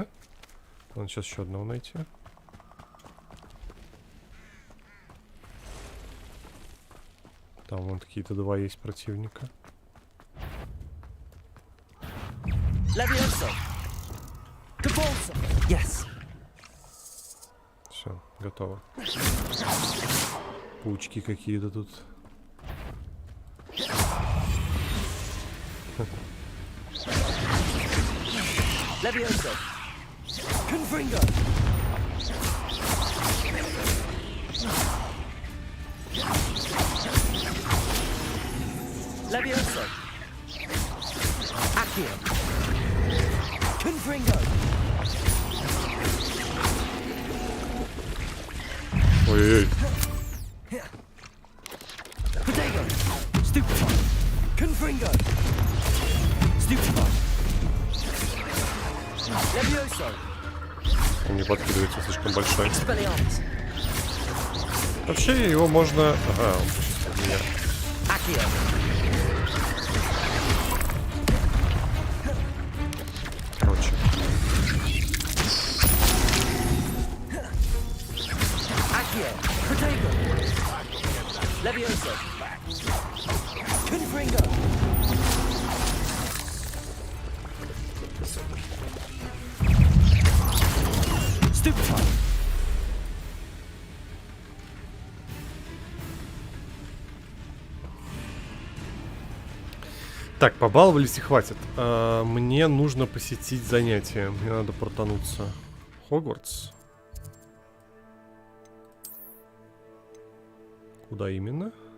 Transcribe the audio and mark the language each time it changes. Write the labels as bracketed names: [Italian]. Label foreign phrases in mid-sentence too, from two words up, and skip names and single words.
[Russian] Надо сейчас еще одного найти. Там вон какие-то два есть противника. Все, готово. Паучки какие-то тут. Levioso. Confringo. Levioso. Accio. Confringo. Ой-ой-ой. Protego. Stupefy. Confringo. Stupefy. Levioso. Он не подкидывается, слишком большой. Вообще его можно... Ага, он сейчас от меня. Короче. Levioso. Confringo. Stupefy. Так, побаловались и хватит. Мне нужно посетить занятия. Мне надо протонуться. Хогвартс. Куда именно?